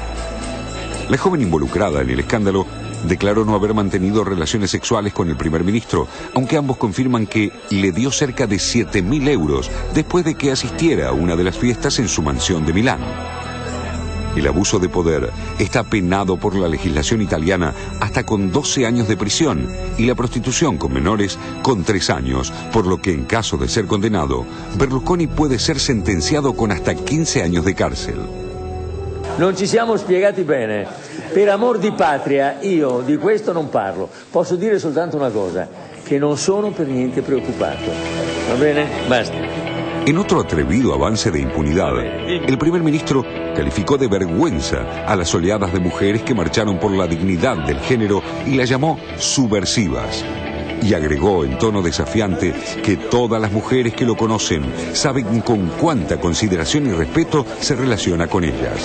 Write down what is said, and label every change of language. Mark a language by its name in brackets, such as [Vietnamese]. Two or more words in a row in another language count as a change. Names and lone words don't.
[Spanish] La joven involucrada en el escándalo declaró no haber mantenido relaciones sexuales con el primer ministro, aunque ambos confirman que le dio cerca de 7.000 euros después de que asistiera a una de las fiestas en su mansión de Milán. El abuso de poder está penado por la legislación italiana hasta con 12 años de prisión y la prostitución con menores con 3 años, por lo que en caso de ser condenado, Berlusconi puede ser sentenciado con hasta 15 años de cárcel. [Italian] Non ci siamo spiegati bene. Per amor di patria io di questo non parlo. Posso dire soltanto una cosa, che non sono per niente preoccupato. Va bene? Basta. [Spanish] En otro atrevido avance de impunidad, el primer ministro calificó de vergüenza a las oleadas de mujeres que marcharon por la dignidad del género y las llamó subversivas. Y agregó en tono desafiante que todas las mujeres que lo conocen saben con cuánta consideración y respeto se relaciona con ellas.